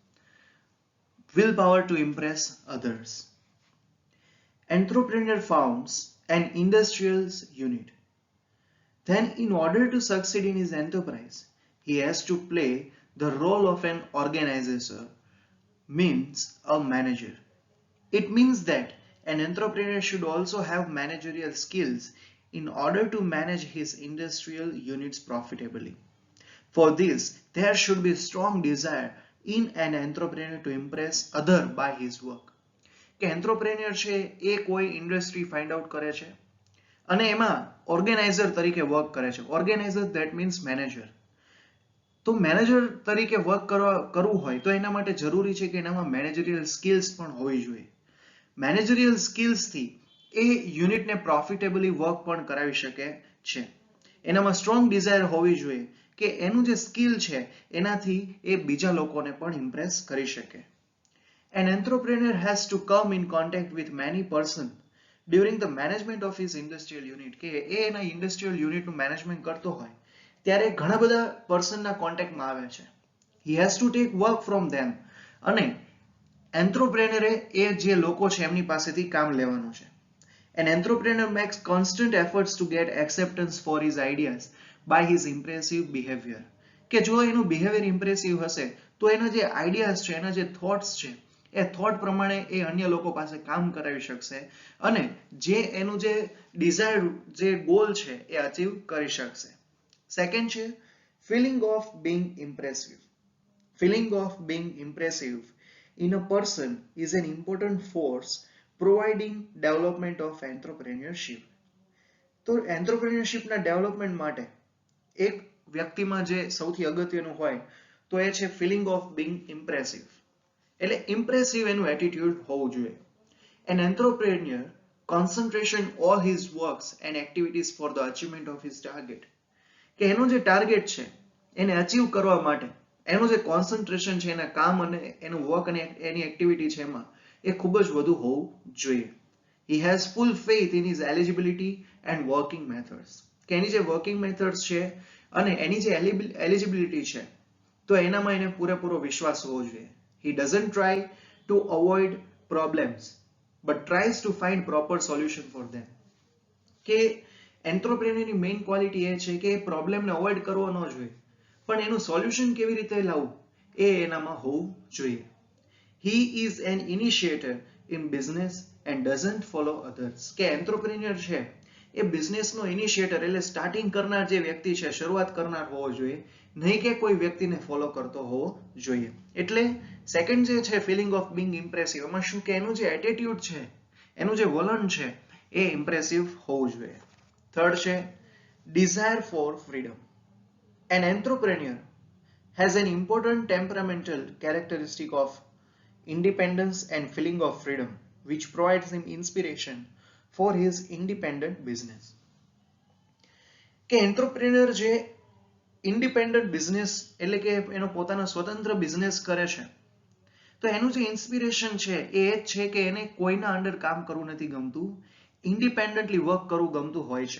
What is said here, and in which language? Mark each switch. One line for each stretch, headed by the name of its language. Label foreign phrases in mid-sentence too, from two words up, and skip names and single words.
English: will power to impress others. Entrepreneur founds an industrial unit. Then, in order to succeed in his enterprise, he has to play the role of an organizer, means a manager. It means that an entrepreneur should also have managerial skills in order to manage his industrial units profitably. For this, there should be strong desire in an entrepreneur to impress others by his work.
Gujarati: કે એન્ટ્રપ્રેન્યોર છે એ કોઈ
English: industry find out
Gujarati: કરે છે અને એમાં ઓર્ગેનાઇઝર તરીકે વર્ક કરે છે.
English: organizer that means manager.
Gujarati: તો મેનેજર તરીકે વર્ક કરવું હોય તો એના માટે જરૂરી છે કે એનામાં
English: managerial skills
Gujarati: પણ હોવી જોઈએ.
English: managerial skillsથી
Gujarati: એ યુનિટને
English: profitably work
Gujarati: પણ કરાવી શકે છે. એનામાં
English: strong desire
Gujarati: હોવી જોઈએ કે એનું જે સ્કિલ છે એનાથી એ બીજા લોકોને પણ ઇમ્પ્રેસ કરી શકે.
English: An entrepreneur has to come in contact with many persons during the management of his industrial unit,
Gujarati: કે એ એના
English: industrial unitનું management
Gujarati: કરતો હોય ત્યારે ઘણા બધા પર્સનના કોન્ટેક્ટમાં આવે છે.
English: He has to take work from them,
Gujarati: અને એન્ટ્રપ્રેનરે એ જે લોકો છે એમની પાસેથી કામ લેવાનું છે.
English: An entrepreneur makes constant efforts to get acceptance for his ideas by his impressive behavior,
Gujarati: કે જો એનું બિહેવિયર ઇમ્પ્રેસિવ હશે તો એના જે આઈડિયાઝ છે, એના જે થોટ્સ છે એ થોટ પ્રમાણે એ અન્ય લોકો પાસે કામ કરાવી શકશે અને જે એનું જે ડિઝાયર્ડ જે ગોલ છે એ અચીવ કરી શકશે.
English: second છે feeling of being impressive. feeling of being impressive in a person is an important force providing development of entrepreneurship.
Gujarati: તો
English: entrepreneurshipના development
Gujarati: માટે એક વ્યક્તિમાં જે સૌથી અગત્યનું હોય તો એ છે
English: feeling of being impressive.
Gujarati: એટલે ઇમ્પ્રેસિવ એનું એટીટ્યુડ હોવું જોઈએ.
English: An entrepreneur concentration all his works and activities for the achievement of his target,
Gujarati: કે એનો જે ટાર્ગેટ છે એને અચીવ કરવા માટે એનું જે કોન્સન્ટ્રેશન છે એના કામ અને એનું વર્ક અને એની એક્ટિવિટી છે એમાં એ ખૂબ જ વધુ હોવું જોઈએ.
English: He has full faith in his eligibility and working methods,
Gujarati: કે એની જે
English: working methods
Gujarati: છે અને એની જે એલિજિબિલિટી છે તો એનામાં એને પૂરેપૂરો વિશ્વાસ હોવો જોઈએ.
English: He doesn't try to avoid problems but tries to find proper solution for them.
Gujarati: કે
English: entrepreneurની main quality
Gujarati: એ છે કે એ પ્રોબ્લેમને અવોઇડ કરવો ન જોઈએ પણ એનું સોલ્યુશન કેવી રીતે લાવવું એ એનામાં હોવું જોઈએ.
English: He is an initiator in business and doesn't follow others,
Gujarati: કે એન્ટરપ્રેન્યોર છે એ બિઝનેસનો ઇનિશિએટર એટલે સ્ટાર્ટિંગ કરનાર જે વ્યક્તિ છે, શરૂઆત કરનાર હોવો જોઈએ, નહીં કે કોઈ વ્યક્તિને ફોલો કરતો હોવો જોઈએ. એટલે સેકન્ડ જે છે
English: feeling of being impressive,
Gujarati: એમાં શું કે એનું જે એટીટ્યુડ છે, એનું જે વલણ છે એ ઇમ્પ્રેસિવ હોવું જોઈએ.
English: third છે desire for freedom. An entrepreneur has an important temperamental characteristic of independence and feeling of freedom, which provides him inspiration for his independent business.
Gujarati: કે એન્ટરપ્રેન્યોર જે
English: independent business
Gujarati: એટલે કે એનો પોતાનો સ્વતંત્ર બિઝનેસ કરે છે તો એનું જે ઇન્સ્પિરેશન છે એ જ છે કે એને કોઈના અંડર કામ કરવું નથી ગમતું,
English: independently work
Gujarati: કરવું ગમતું હોય છે.